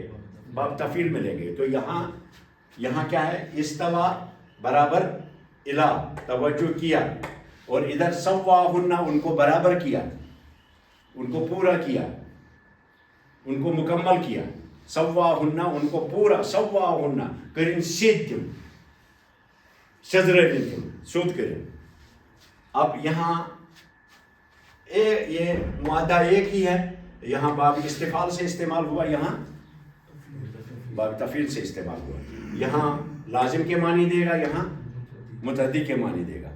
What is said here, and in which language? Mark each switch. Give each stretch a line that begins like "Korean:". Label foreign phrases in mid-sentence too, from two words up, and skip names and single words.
Urdu: باب تفعیل میں لے گئے. تو یہاں کیا ہے؟ استوا برابر الہ, توجہ کیا, اور ادھر سواہن ان کو برابر کیا, ان کو پورا کیا, ان کو مکمل کیا. سواہن ان کو پورا, سواہن کرن سیدتم سدرتم سود کریں. اب یہاں یہ مادہ ایک ہی ہے, یہاں باب استفعال سے استعمال ہوا, یہاں باب تفعیل سے استعمال ہوا. یہاں لازم کے معنی دے گا, یہاں متعدی کے معنی دے گا.